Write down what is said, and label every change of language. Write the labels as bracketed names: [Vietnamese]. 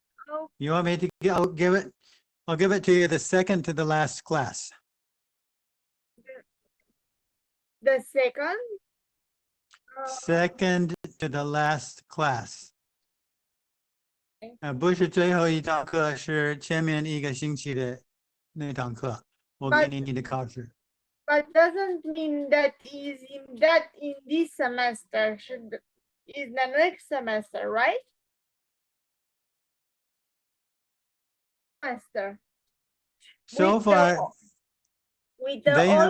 [English] Oh, You want me to, I'll give it to you the second to the last class. the second. Second to the last class. [Chinese] 不是最后一堂课，是前面一个星期的那堂课，我给你的考试。 [English] But doesn't mean that in this semester is the next semester, right? Semester. So far, with the they all